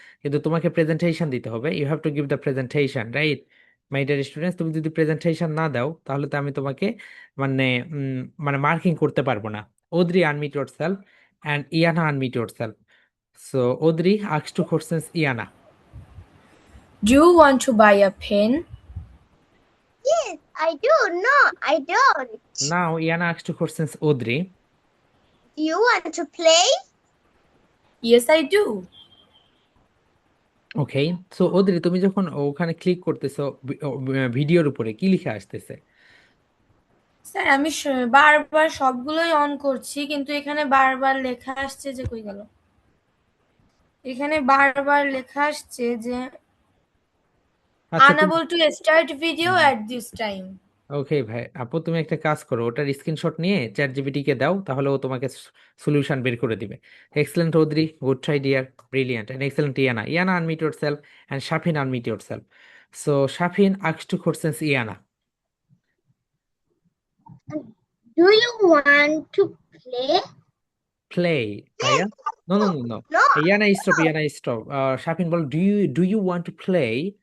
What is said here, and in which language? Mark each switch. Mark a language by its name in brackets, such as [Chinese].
[Bangla] কিন্তু তোমাকে প্রেজেন্টেশন দিতে হবে, [English] You have to give the presentation, right my dear students. [Bangla] তুমি যদি প্রেজেন্টেশন না দাও তাহলে তো আমি তোমাকে মানে মানে মার্কিং করতে পারবো না। [English] Audrey, unmute yourself, and Iana, unmute yourself. So Audrey asks two questions Iana. Do you want to buy a pen? Yes, I do. No, I don't. Now Iana asks two questions Audrey. Do you want to play? Yes, I do. [Bangla] Okay, so Audrey তুমি যখন ওখানে click করতেছো ভিডিওর উপরে কি লিখে আসতেছে? Sir আমি বারবার সবগুলোই অন করছি কিন্তু এখানে বারবার লেখা আসছে যে কই গেল, এখানে বারবার লেখা আসছে যে আচ্ছা [English] unable to start video at this time. [Bangla] ওকে ভাই, আপু তুমি একটা কাজ করো, ওটার স্ক্রিনশট নিয়ে চ্যাট জিপিটি কে দাও, তাহলে ও তোমাকে সলিউশন বের করে দিবে। [English] Excellent Audrey, good try dear, brilliant, and excellent Iana. Iana, unmute yourself, and Shafin, unmute yourself. So Shafin asks two questions Iana. Do you want to play? Play ভাইয়া, no no no no, No. Iana stop, Iana stop. Shafin বল, do you want to play?